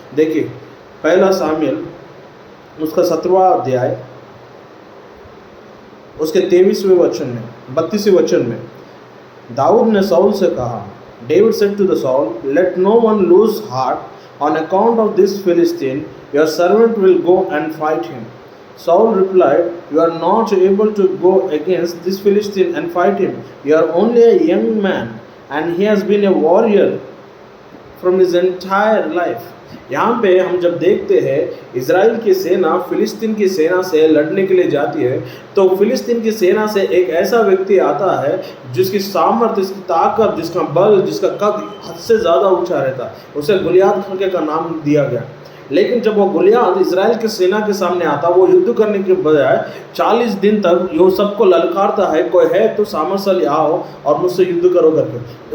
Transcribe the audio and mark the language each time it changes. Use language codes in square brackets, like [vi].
[hi] देखिए, पहला सामुएल उसका 17वां अध्याय उसके 23वें वचन में, 32वें वचन में, दाऊद ने साउल से कहा, [en] David said to the Saul, let no one lose heart on account of this Philistine, your servant will go and fight him. Saul replied, you are not able to go against this Philistine and fight him. You are only a young man, and he has been a warrior from his entire life. [hi] यहाँ पे हम जब देखते हैं Israel की सेना फिलिस्तीन की सेना से लड़ने के लिए जाती है, तो फिलिस्तीन की सेना से एक ऐसा व्यक्ति आता है जिसकी सामर्थ्य, जिसकी ताकत, जिसका बल, जिसका कद हद से ज़्यादा ऊंचा रहता है। उसे गुलियात करके का नाम दिया गया। लेकिन जब वो गुलियात इज़राइल की सेना के सामने आता, वो युद्ध करने के बजाय 40 दिन तक यो सबको ललकारता है, कोई है तो सामर्थ्यशाली आओ और मुझसे युद्ध करो करके।